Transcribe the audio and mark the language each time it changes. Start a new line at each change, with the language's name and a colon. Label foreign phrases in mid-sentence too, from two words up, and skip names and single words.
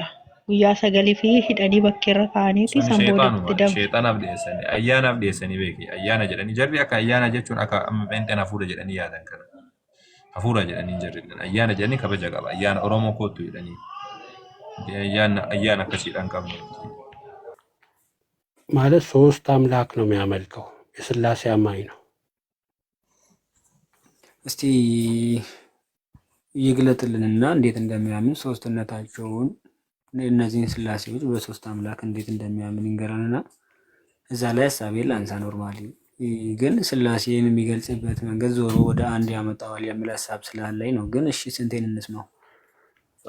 Oromo: Guyyaa sagalii fi hidhanii bakkeerra kaa'aniiti sanboolitti danfu. Sheexanaaf dhiyeessanii ayyaanaaf dhiyeessanii beeki. Ayyaana jedhanii jarri akka ayyaana jechuun akka amma beenxeen hafuura jedhanii yaadan kana. Hafuura jedhanii jarri ayyaana jedhanii kabaja qaba. Ayyaana Oromoo kootu jedhanii. Ayyaana akkasiidhaan qabnu.
Amharic: ማለት ሶስት አምላክ ነው የሚያመልከው የስላሴ አማኝ ነው። እስቲ ይግለጥልንና እንዴት እንደሚያምን ሶስትነታቸውን እነዚህን ስላሴዎች በሶስት አምላክ እንዴት እንደሚያምን ይንገራልና እዛ ላይ ሀሳቤን ላንሳ። ኖርማሊ ግን ስላሴን የሚገልጽበት መንገድ ዞሮ ወደ አንድ ያመጣዋል የሚል ሀሳብ ስላለኝ ነው። ግን እሺ ስንቴን እንስማው?